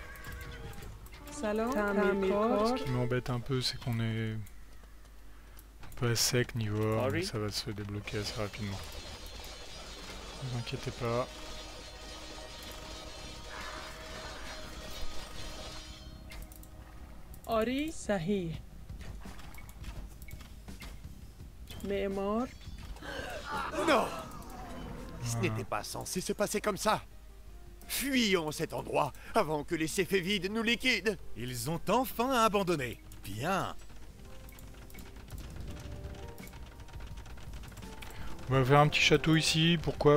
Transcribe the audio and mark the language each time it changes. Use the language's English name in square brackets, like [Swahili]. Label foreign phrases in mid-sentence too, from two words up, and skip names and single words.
[Persian] Salam. Tamikor. [French] Ce qui m'embête un peu, c'est qu'on est un peu à sec niveau or, mais Henri. ça va se débloquer assez rapidement. Ne vous inquiétez pas. [Persian] آری صحیح معمار [French] Non! Ce n'était pas censé se passer comme ça. Fuyons cet endroit avant que les céphévides nous liquident. Ils ont enfin abandonné. Bien. On va faire un petit château ici, pourquoi?